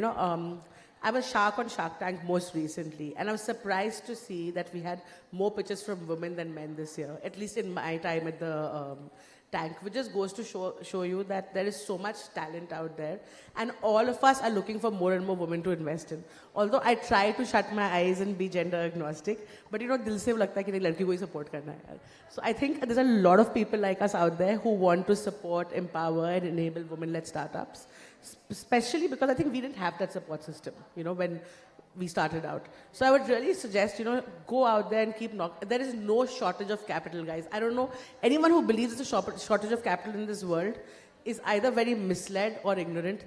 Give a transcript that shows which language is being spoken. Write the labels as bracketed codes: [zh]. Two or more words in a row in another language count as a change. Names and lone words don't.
[en] I was Shark on Shark Tank most recently, and I was surprised to see that we had more pitches from women than men this year, at least in my time at the tank, which just goes to show you that there is so much talent out there, and all of us are looking for more and more women to invest in. Although I try to shut my eyes and be gender agnostic, but [hi] दिल से लगता है कि नहीं, लड़की को ही सपोर्ट करना है. [en] So I think there's a lot of people like us out there who want to support, empower, and enable women-led startups. Especially because I think we didn't have that support system, when we started out. So I would really suggest, go out there and keep knocking. There is no shortage of capital, guys. I don't know, anyone who believes there's a shortage of capital in this world is either very misled or ignorant.